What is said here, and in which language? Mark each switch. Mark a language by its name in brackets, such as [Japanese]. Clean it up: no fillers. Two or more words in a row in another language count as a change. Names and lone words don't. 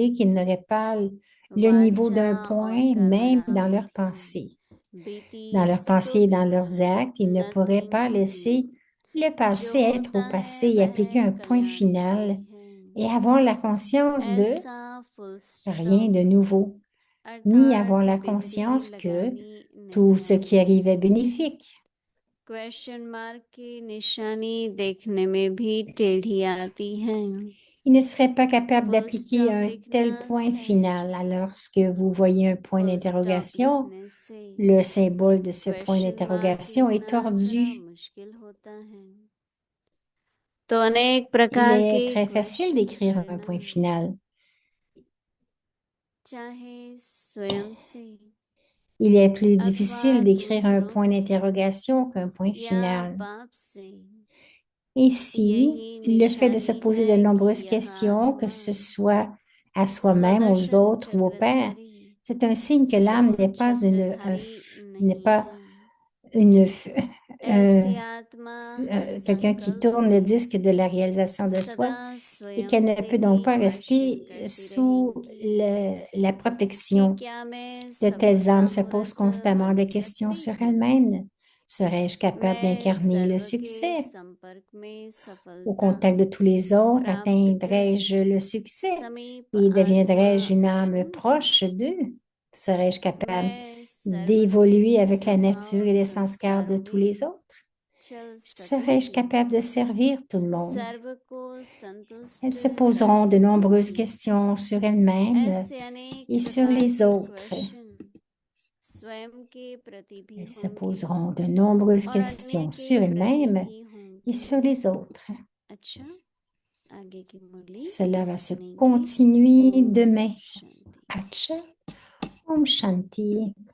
[French] c'est-à-dire qu'ils n'auraient pas le niveau [Hindi] वाचा [French] d'un [Hindi] और [French] point, même [Hindi] कर्मणा [French] dans [Hindi] में [French] leur [Hindi] भी [French] pensée. [Hindi] बीती [French] Dans leur [Hindi] सो [French] pensée et dans [Hindi] बीती, [French] leurs actes, ils ne pourraient [Hindi] नथिंग [French] pas laisser [Hindi] डूइंग। [French] le [Hindi] जो [French] passé être [Hindi] होता [French] au [Hindi] है [French] passé et [Hindi] वह [French] appliquer un point [Hindi] कल्याणकारी [French] final [Hindi] है, [French] et avoir la conscience de [Hindi] ऐसा फुल [French] rien [Hindi] स्टॉप [French] de nouveau, ni avoir [Hindi] अर्थात [French] la [Hindi] बिंदी [French] conscience que [Hindi] लगानी [French] tout [Hindi] नहीं [French] ce qui [Hindi] होगी। [French] arrive est bénéfique. [English] question mark [Hindi] की निशानी देखने में भी टेढ़ी आती है। [French] Ils ne seraient pas capables [Hindi] फुल [French] d'appliquer [Hindi] स्टॉप [French] un [Hindi] लिखना [French] tel point [Hindi] सहज [French] final. [Hindi] है, [French] Lorsque vous voyez un point [English] full stop [French] d'interrogation, [Hindi] लिखने से [French] le symbole de ce point [English] question mark [French] d'interrogation est [Hindi] लिखना जरा [French] tordu. [Hindi] मुश्किल होता है। तो अनेक [French] Il [Hindi] प्रकार [French] est [Hindi] के [French] très facile [Hindi] क्वेश्चन [French] d'écrire un [Hindi] करना, [French] point final. [Hindi] चाहे स्वयं से [French] Il est plus [Hindi] अथवा [French] difficile d'écrire un [Hindi] दूसरों [French] point [Hindi] से [French] d'interrogation qu'un point [Hindi] या [French] final. [Hindi] बाप से। [French] Ici, [Hindi] यही [French] le fait de se [Hindi] निशानी [French] poser de [Hindi] है कि [French] nombreuses [Hindi] यह [French] questions, que [Hindi] आत्मा [French] ce soit à soi-même, aux [Hindi] स्वदर्शन [French] autres ou au Père, [Hindi] चक्रधारी [French] c'est un signe que [Hindi] सो [French] l'âme n'est pas [Hindi] चक्रधारी [French] n'est [Hindi] नहीं [French] pas [Hindi] है। [French] une, [Hindi] ऐसी आत्मा हर [French] quelqu'un qui [Hindi] संकल्प [French] tourne le [Hindi] में [French] disque de la réalisation de [Hindi] सदा [French] soi et [Hindi] स्वयं [French] qu'elle ne [Hindi] से [French] peut [Hindi] ही [French] donc pas [Hindi] क्वेश्चन [French] rester [Hindi] करती [French] sous [Hindi] रहेंगी [French] la [Hindi] कि [French] protection. [Hindi] क्या मैं [French] De telles [Hindi] सबका [French] âmes se posent [Hindi] मूर्त [French] constamment [Hindi] बन [French] des questions [Hindi] सकती [French] sur [Hindi] हूँ? [French] elles-mêmes. Serais-je capable [Hindi] मैं [French] d'incarner le [Hindi] सर्व के [French] succès? [Hindi] संपर्क में [French] Au [Hindi] सफलता [French] contact de tous les autres, [Hindi] प्राप्त कर [French] atteindrai-je le succès [Hindi] समीप [French] et [Hindi] आत्मा [French] deviendrai-je une âme [Hindi] बनूंगी? [French] proche d'eux? Serais-je capable [Hindi] मैं सर्व के [French] d'évoluer avec la nature [Hindi] स्वभाव [French] et les sanskars [Hindi] संस्कारों [French] de tous les [Hindi] में [French] autres? [Hindi] चल [French] Serais-je [Hindi] सकूंगी? [French] capable de servir tout le monde? [Hindi] सर्व को [French] Elles [Hindi] संतुष्ट [French] se [Hindi] कर [French] poseront de nombreuses [Hindi] सकूंगी। [French] questions sur elles-mêmes [Hindi] ऐसे अनेक [French] et sur [Hindi] प्रकार [French] les [Hindi] के [French] autres. [Hindi] क्वेश्चन स्वयं के प्रति भी [French] Elles se [Hindi] होंगे [French] poseront de nombreuses [Hindi] और अन्य [French] questions [Hindi] के [French] sur [Hindi] प्रति [French] elles-mêmes [Hindi] भी [French] et [Hindi] होंगी। [French] sur les autres. [Hindi] अच्छा, आगे की मुरली [French] Cela [Hindi] आज [French] va se [Hindi] सुनेंगे। [French] continuer [Hindi] ओम [French] demain. [Hindi] शांति। Acha, Om Shanti.